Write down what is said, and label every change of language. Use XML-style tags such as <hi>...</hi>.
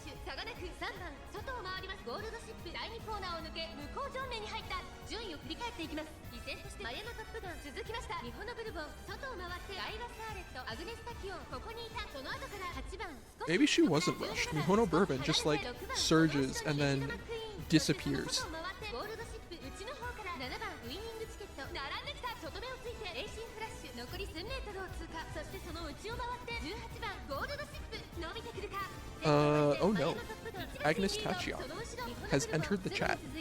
<ja>差がなく3番外を回ります。ゴールドシップ第2コーナーを抜け向こう上面に入った。順位を振り返っていきます。依然としてマヤのトップガン続きました。日本のブルボン外を回ってダイワサーレットアグネスタキオンここにいた。その後から8番</ja> <en>Maybe she wasn't rushed. Mihono Bourbon just like surges and then disappears.</en> <ja>ゴールドシップ内の方から7番ウイニングチケット並んできた。外目をついてレーシンフラッシュ残り1000メートルを通過。そしてその内を回って18番ゴールドシップ伸びてくるか。</ja> <en>Oh no. Agnes Tachion has entered the chat.</en>